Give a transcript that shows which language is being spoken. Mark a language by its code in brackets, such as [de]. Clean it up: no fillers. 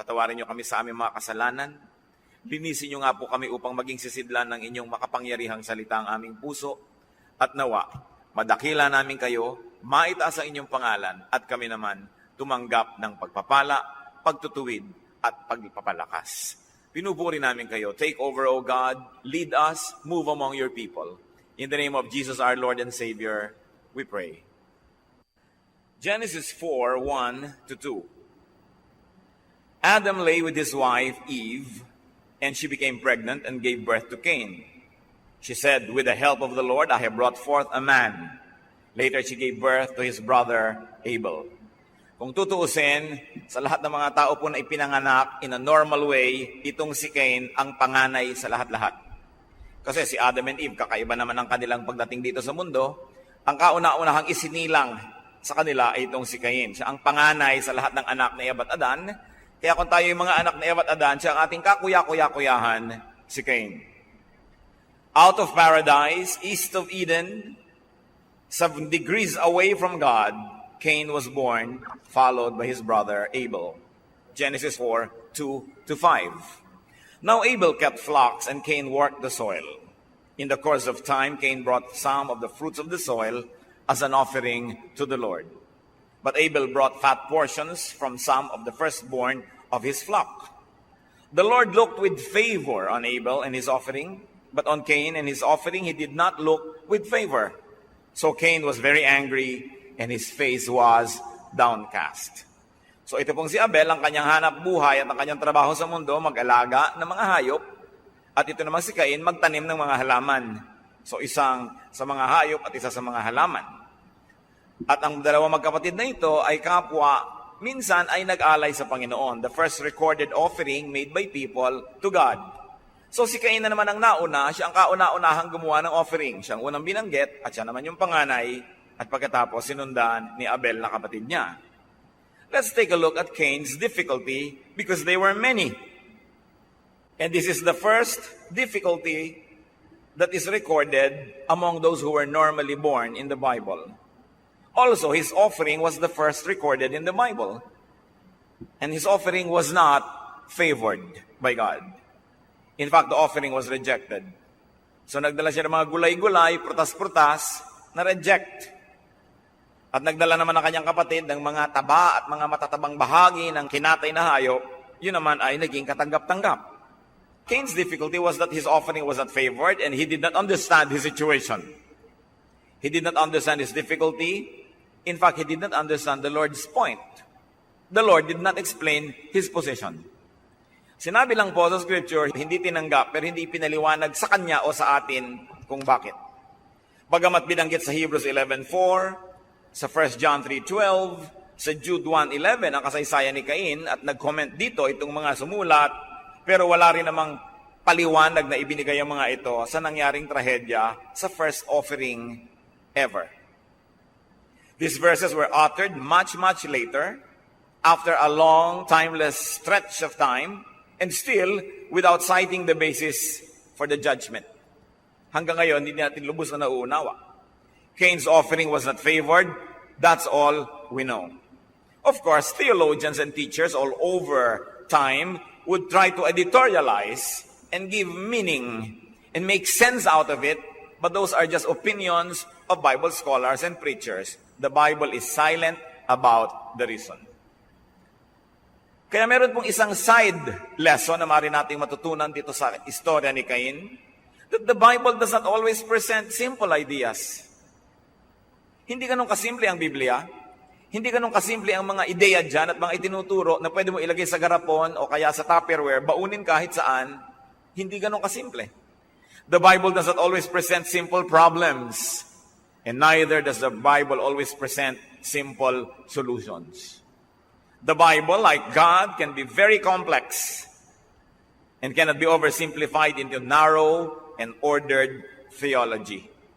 [tl] Patawarin niyo kami sa aming mga kasalanan. Linisin niyo nga po kami upang maging sisidlan ng inyong makapangyarihang salita ang aming puso. At nawa, madakila namin kayo, maitaas ang inyong pangalan at kami naman tumanggap ng pagpapala, pagtutuwid at pagpapalakas. Pinupuri namin kayo. [en] Take over, O God. Lead us. Move among your people. In the name of Jesus, our Lord and Savior, we pray. Genesis 4:1-2. Adam lay with his wife, Eve, and she became pregnant and gave birth to Cain. She said, "With the help of the Lord, I have brought forth a man." Later, she gave birth to his brother, Abel. [tl] Kung tutuusin, sa lahat ng mga tao po na ipinanganak [en] in a normal way, [tl] itong si Cain ang panganay sa lahat-lahat. Kasi si Adam and Eve, kakaiba naman ang kanilang pagdating dito sa mundo. Ang kauna-unahang isinilang sa kanila ay itong si Cain. Siya ang panganay sa lahat ng anak ni Eva at Adan. Kaya kung tayo yung mga anak ni Eva at Adan, siya ang ating kakuya-kuya-kuyahan, si Cain. [en] Out of paradise, east of Eden, 7 degrees away from God, Cain was born, followed by his brother Abel. Genesis 4:2-5. Now Abel kept flocks and Cain worked the soil. In the course of time, Cain brought some of the fruits of the soil as an offering to the Lord. But Abel brought fat portions from some of the firstborn of his flock. The Lord looked with favor on Abel and his offering, but on Cain and his offering he did not look with favor. So Cain was very angry and his face was downcast. [tl] So ito pong si Abel, ang kanyang hanap buhay at ang kanyang trabaho sa mundo, mag-alaga ng mga hayop. At ito naman si Cain, magtanim ng mga halaman. So isang sa mga hayop at isa sa mga halaman. At ang dalawang magkapatid na ito ay kapwa, minsan ay nag-alay sa Panginoon. [en] The first recorded offering made by people to God. [tl] So si Cain na naman ang nauna, siya ang kauna-unahang gumawa ng offering. Siya ang unang binanggit at siya naman yung panganay. At pagkatapos sinundan ni Abel na kapatid niya. [en] Let's take a look at Cain's difficulty because they were many. And this is the first difficulty that is recorded among those who were normally born in the Bible. Also, his offering was the first recorded in the Bible. And his offering was not favored by God. In fact, the offering was rejected. [tl] So nagdala siya ng mga gulay-gulay, prutas-prutas, na reject. At nagdala naman ang kanyang kapatid ng mga taba at mga matatabang bahagi ng kinatay na hayop, yun naman ay naging katanggap-tanggap. [en] Cain's difficulty was that his offering was not favored and he did not understand his situation. He did not understand his difficulty. In fact, he did not understand the Lord's point. The Lord did not explain his position. [tl] Sinabi lang po sa Scripture, hindi tinanggap pero hindi pinaliwanag sa kanya o sa atin kung bakit. Bagamat binanggit sa Hebrews 11:4, sa 1 John 3:12, sa Jude 1:11 ang kasaysayan ni Cain at nag-comment dito itong mga sumulat, pero wala rin namang paliwanag na ibinigay ang mga ito sa nangyaring trahedya sa first offering ever. [en] These verses were uttered much later, after a long, timeless stretch of time, and still without citing the basis for the judgment. [tl] Hanggang ngayon, hindi natin lubos na nauunawa. [en] Cain's offering was not favored. That's all we know. Of course, theologians and teachers all over time would try to editorialize and give meaning and make sense out of it, but those are just opinions of Bible scholars and preachers. The Bible is silent about the reason. [tl] Kaya meron pong isang side lesson na maaari nating matutunan dito sa istorya ni Cain, [en] that the Bible does not always present simple ideas. [tl] Hindi ganun kasimple ang Biblia. Hindi ganun kasimple ang mga ideya dyan at mga itinuturo na pwede mo ilagay sa garapon o kaya sa Tupperware, baunin kahit saan. Hindi ganun kasimple. [en] The Bible does not always present simple problems. And neither does the Bible always present simple solutions. The Bible, like God, can be very complex and cannot be oversimplified into narrow and ordered theology.